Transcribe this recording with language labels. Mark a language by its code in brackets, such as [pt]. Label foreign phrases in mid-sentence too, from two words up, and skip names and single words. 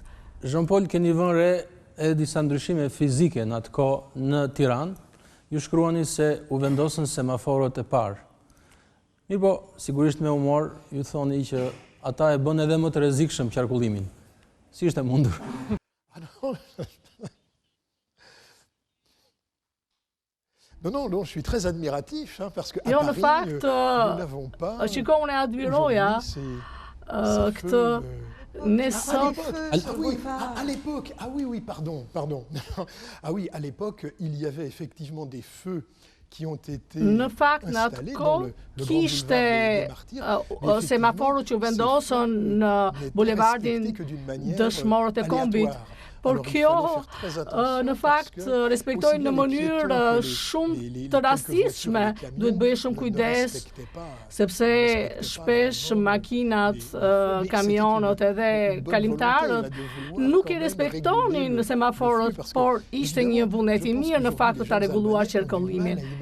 [sq] Jean-Paul, keni vënë re edhe disa ndryshime fizike në atë kohë në Tiranë. Ju shkruani se u vendosën semaforët e parë. Mirë po, sigurisht me humor, ju thoni që ata e bën edhe më të rrezikshëm qarkullimin. Si ishte mundur? [fr] Non, je suis très admiratif, parce que à Paris, nous n'avons pas... [sq] Shiko, unë e admiroja këtë nesot. [fr] À l'époque, pardon. Ah oui, à l'époque, il y avait effectivement des feux qui ont été installés dans le [sq] kishte semaforët që vendosën në bulevardin Dëshmorët e Kombit. Por kjo, në fakt, respektojnë në mënyrë shumë të rastishme. Duhet bëjë shumë kujdes, sepse shpesh makinat, kamionët edhe kalimtarët nuk i respektonin semaforët, por ishte një vullnet i mirë në fakt të ta rregulluar qarkullimin.